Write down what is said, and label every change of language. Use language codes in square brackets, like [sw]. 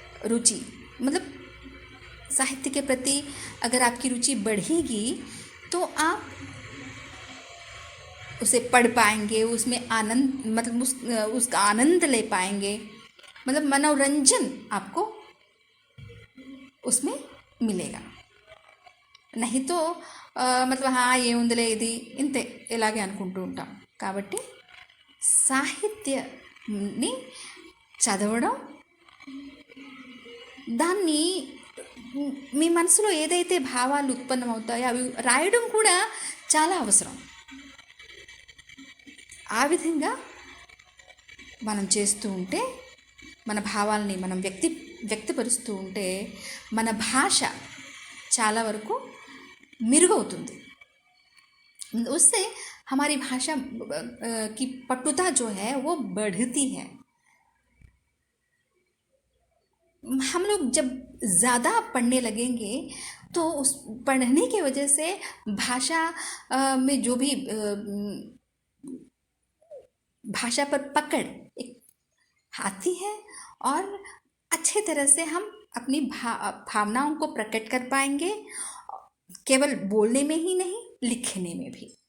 [hi] रुचि, मतलब साहित्य के प्रति अगर आपकी रुचि बढ़ेगी तो आप उसे पढ़ पाएंगे, उसमें आनंद, मतलब उसका आनंद ले पाएंगे, मतलब मनोरंजन आपको उसमें मिलेगा. नहीं तो मतलब [te] ఏముందిలే ఇది ఇంతే ఇలాగే అనుకుంటూ ఉంటాం. కాబట్టి సాహిత్యాన్ని చదవడం, దాన్ని మీ మనసులో ఏదైతే భావాలు ఉత్పన్నమవుతాయో అవి రాయడం కూడా చాలా అవసరం. ఆ విధంగా మనం చేస్తూ ఉంటే, మన భావాల్ని మనం వ్యక్తపరుస్తూ ఉంటే మన భాష చాలా వరకు मिर्गौतुंदी. [hi] उससे हमारी भाषा की पटुता जो है वो बढ़ती है. हम लोग जब ज़्यादा पढ़ने लगेंगे तो उस पढ़ने की वजह से भाषा में जो भी भाषा पर पकड़ आती है और अच्छे तरह से हम अपनी भावनाओं को प्रकट कर पाएंगे, केवल बोलने में ही नहीं, लिखने में भी.